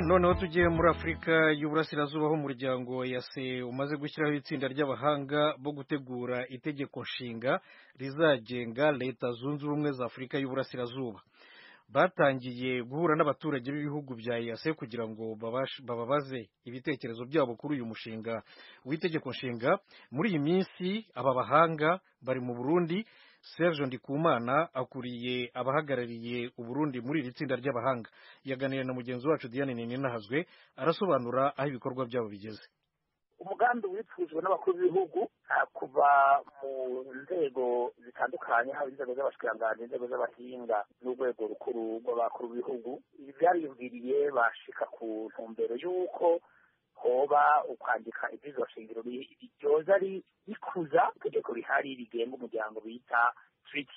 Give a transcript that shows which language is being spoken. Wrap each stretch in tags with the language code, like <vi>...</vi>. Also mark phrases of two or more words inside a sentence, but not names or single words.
<rw>Noneho tugiye muri Afurika y'Uburasirazuba, aho umuryango yase umaze gushyiraho itsinda ry'abahanga bo gutegura itegeko nshinga rizagenga Leta Zunze Ubumwe za Afurika y'Uburasirazuba. Batangiye guhura n'abaturage b'ibihugu bya yase kugira ngo bababaze ibitekerezo byabo kuri uyu mushinga w'itegeko nshinga. Muri iyi minsi aba bahanga bari mu Burundi. Serge Ndikumana akuriye abahagarariye Uburundi muri iri tsinda ry'abahanga. Yaganiriye na mugenzi wacu Diane Ninahazwe, arasobanura aho ibikorwa byabo bigeze.</rw> <rn>Umugambi wifuzwa n'abakuru b'ibihugu kuva mu nzego zitandukanye, haba inzego z'abashikiranganji, inzego z'abahinga n'urwego rukuru rw'abakuru b'ibihugu, byariyumviriye bashika ku ntumbero y'uko hoba ukwandika ibwirizwa shingiro ryoza rikuza itegeko rihari rigenga umuryango bita treaty.</rn>